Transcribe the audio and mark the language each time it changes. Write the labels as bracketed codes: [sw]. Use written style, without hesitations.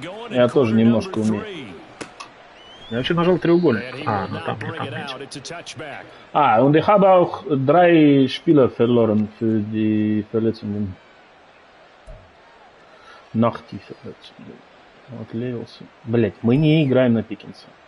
[ru] Я тоже немножко умею. Я вообще нажал треугольник. Ну там не память. [de] Und ich habe auch 3 Spieler verloren für die Verletzungen. Nach die Verletzungen. [ru] Отклеился. Блять, мы не играем на Пикинса.